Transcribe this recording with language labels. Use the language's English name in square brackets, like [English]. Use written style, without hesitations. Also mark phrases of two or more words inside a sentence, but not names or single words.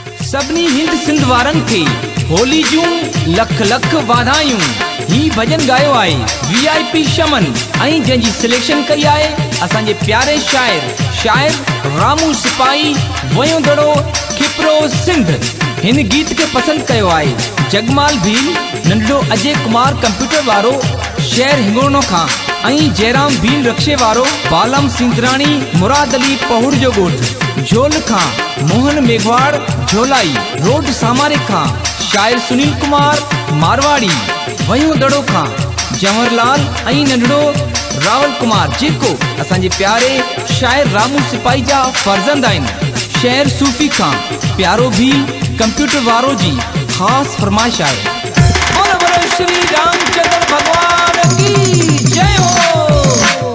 [Sindhi] सबनी हिंद सिंध वारन खे होली जूं लख लख वाधायूं। ही भजन गायो आए VIP शमन ऐं जंहिंजी सिलेक्शन कई आए असांजे प्यारे शायर रामू सिपाही वयो दड़ो खिपरो सिंध। हिन गीत के पसंद कयो आए जगमाल भील नंढड़ो अजय कुमार कंप्यूटर वारो शहर हिंगोनो खां ऐं जयराम भील रक्षे वारो बालम सिंधराणी मुराद अली पहुड़ जो गोठ झोल खां मोहन मेघवाड़ झोलाई रोड सामारे खां शायर सुनील कुमार मारवाड़ी वयो दड़ो खां जंवरलाल ऐं नंढड़ो रावल कुमार जेको असांजे प्यारे शायर रामू सिपाही जा फर्जंद आहिनि। शहर सूफी खां प्यारो भील कंप्यूटर वारो जी खास फरमाइश आहे। [Hindi] बोलो बोलो श्री रामचंद्र भगवान की जय हो।